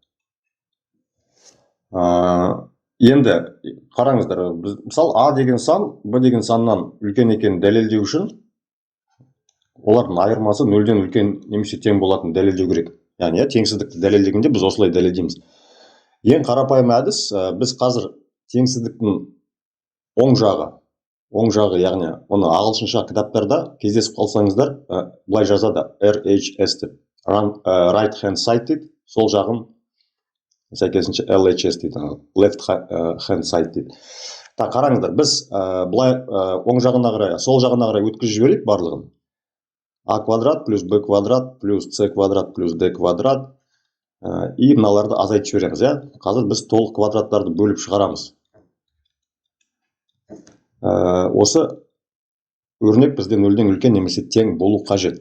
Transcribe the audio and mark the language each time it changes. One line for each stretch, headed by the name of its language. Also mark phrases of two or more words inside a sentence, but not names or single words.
Kazakh: Енді қараңыздар, мысалы а деген сан, б деген саннан үлкен екенін дәлелдеу үшін олардың айырмасы нөлден үлкен немесе тең болатынын дәлелдеу керек. Яғни теңсіздікті дәлелдегенде біз осылай дәлелдейміз. Ең қарапайым әдіс, біз қазір теңсіздіктің оң жағы, яғни оны ағылшынша кітаптарда кездесіп қалсаңыздар, былай жазады RHS деп,
English: right hand side
Kazakh: дейді, сол жағын сәйкесінше LHS дейді,
English: left hand side
Kazakh: дейді. Так, қараңыздар, біз былай оң жағына қарай, сол жағына қарай өткізіп жіберейік барлығын. А квадрат плюс б квадрат плюс с квадрат плюс д квадрат и мыналарды азайтып жібереміз. Қазір біз толық квадраттарды бөліп шығарамыз. Осы өрнек бізде нөлден үлкен немесе тең болу қажет.